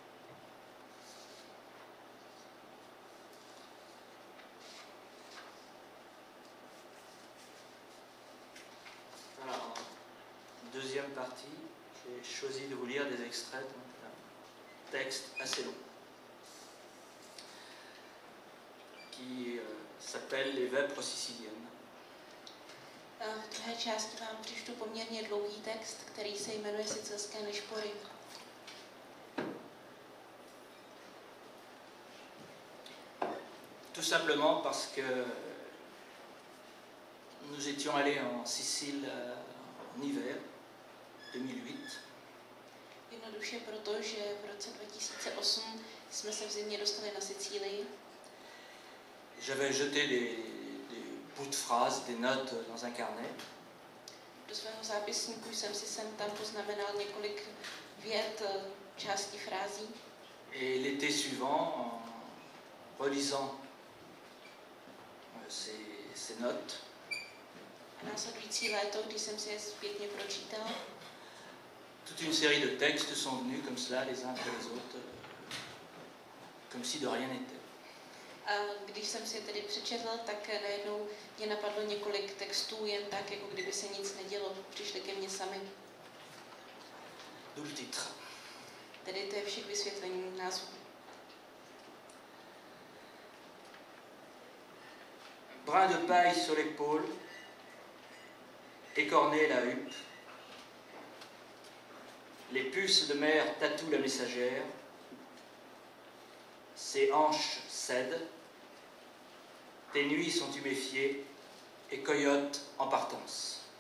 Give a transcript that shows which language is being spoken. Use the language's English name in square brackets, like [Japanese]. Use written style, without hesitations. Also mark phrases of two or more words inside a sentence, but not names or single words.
[French] Voilà, en deuxième partie, j'ai choisi de vous lire des extraits d'un texte assez long qui s'appelle Les Vêpres siciliennes. [Czech] V druhé části vám přečtu poměrně dlouhý text, který se jmenuje Sicilské nešpory. [French] Tout simplement parce que nous étions allés en Sicile en hiver 2008. [Czech] Jednoduše proto, že v roce 2008 jsme se v zimě dostali na Sicílii. [French] J'avais jeté des bouts de phrases, des notes dans un carnet. [Czech] Do svého zápisníku jsem si sem tam poznamenal několik vět, částí frází. [French] Et l'été suivant, en relisant ces notes, [Czech] A následující léto, když jsem si je zpětně pročítal, [French] toute une série de textes sont venus comme cela, les uns après les autres, comme si de rien n'était. [Czech] a když jsem si je tedy přečetl, tak najednou mě napadlo několik textů jen tak, jako kdyby se nic nedělo. Přišli ke mně sami. [French] D'où le titre. [Czech] Tedy to je vše k vysvětlení názvu. [French] Brin de paille sur l'épaule, écorné la huppe, les puces de mer tatouent la messagère, ses hanches cèdent, tes nuits sont tuméfiées et coyote en partance.